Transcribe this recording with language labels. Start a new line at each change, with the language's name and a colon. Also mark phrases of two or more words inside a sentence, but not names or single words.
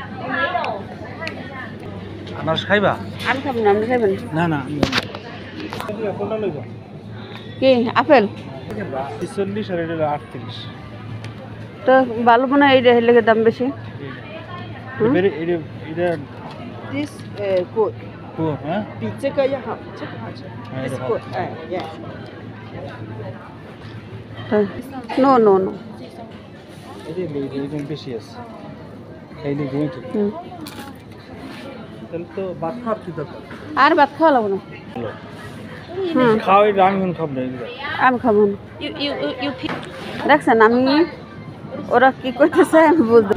Bangla: আনারস খাইবা? আমি খাবো না, আপনি খাবেন? না না কোনটা লইবা? কি আপেল? 40 আর এটা 38। তো ভালো মনে হয় এইটা লেগে দাম বেশি। এটা এটা
English: This good.
Bangla: হ্যাঁ
Chinese: 比这个要好，这个好吃。
English: This good. Yes. No, no, no.
Bangla: এটা বেশি আছে খাইলে ঘুমে ঠিক। তাহলে তো ভাত খাওয়ার কি দরকার? আর ভাত খাওয়া লাগবে না। হুম খাওয়াই আমি কোন খাব না এগুলো। আমি খাবো না। দেখছেন আমি ওরা কি করতেছে আমি বুঝতে,